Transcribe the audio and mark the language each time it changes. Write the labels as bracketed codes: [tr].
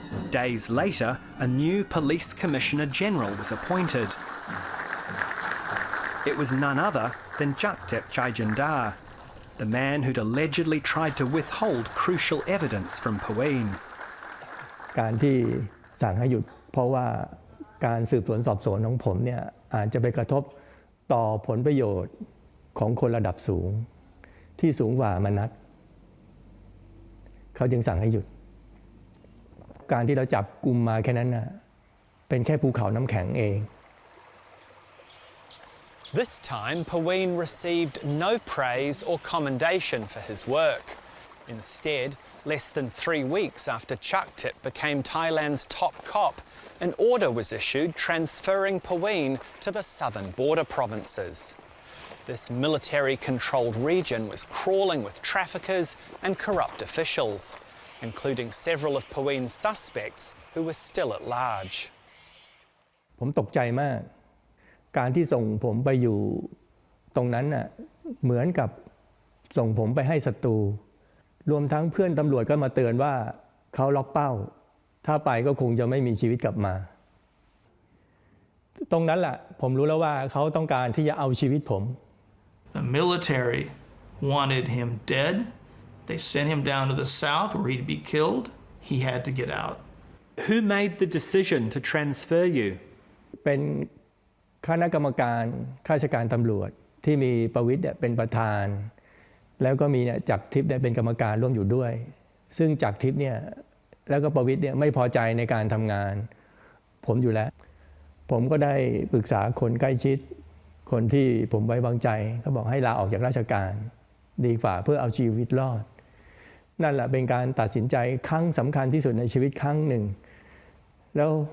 [en] Days later, a new police commissioner general was appointed. It was none other than Jaktep Chaijandar, the man who'd allegedly tried to withhold crucial evidence from Pawin. [th] การที่สั่งให้หยุดเพราะว่าการสืบสวนสอบสวนของผมเนี่ยอาจจะไปกระทบต่อผลประโยชน์ของคนระดับสูงที่สูงกว่ามนัสเขาจึงสั่งให้หยุดการที่เราจับกุมมาแค่นั้นน่ะเป็นแค่ภูเขาน้ำแข็งเอง [en] This time, Pawin received no praise or commendation for his work. Instead, less than 3 weeks after Chaktip became Thailand's top cop, an order was issued transferring Pawin to the southern border provinces. This military-controlled region was crawling with traffickers and corrupt officials, including several of Pawin's suspects who were still at large. [th] ผมตกใจมากการที่ส่งผมไปอยู่ตรงนั้นน่ะเหมือนกับส่งผมไปให้ศัตรูรวมทั้งเพื่อนตำรวจก็มาเตือนว่าเขาล็อกเป้าถ้าไปก็คงจะไม่มีชีวิตกลับมาตรงนั้นแหละผมรู้แล้วว่าเขาต้องการที่จะเอาชีวิตผม [en] The military wanted him dead. They sent him down to the south where he'd be killed. He had to get out. Who made the decision to transfer you? [th] เป็นคณะกรรมการข้าราชการตำรวจที่มีประวิตรเป็นประธานแล้วก็มีจักรทิพย์เป็นกรรมการร่วมอยู่ด้วยซึ่งจักรทิพย์เนี่ยแล้วก็ประวิตรไม่พอใจในการทำงานผมอยู่แล้วผมก็ได้ปรึกษาคนใกล้ชิดคนที่ผมไว้วางใจเขาบอกให้ลาออกจากราชการดีกว่าเพื่อเอาชีวิตรอดนั่นแหละเป็นการตัดสินใจครั้งสำคัญที่สุดในชีวิตครั้งหนึ่งแล้ว